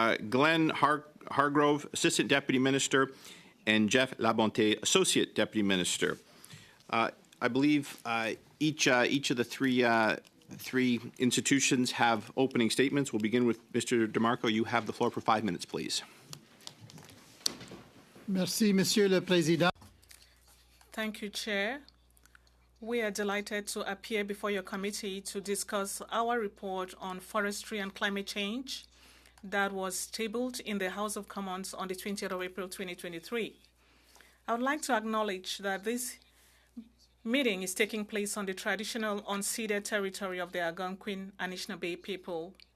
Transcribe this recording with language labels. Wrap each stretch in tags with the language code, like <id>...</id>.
<en>Glenn Hargrove, Assistant Deputy Minister, and Jeff Labonte, Associate Deputy Minister. I believe each of the three institutions have opening statements. We'll begin with Mr. DeMarco. You have the floor for 5 minutes, please.</en> <fr>Merci, Monsieur le Président.</fr> <en>Thank you, Chair. We are delighted to appear before your committee to discuss our report on forestry and climate change that was tabled in the House of Commons on the 20th of April 2023. I would like to acknowledge that this meeting is taking place on the traditional unceded territory of the Algonquin and Anishinaabe people.</en>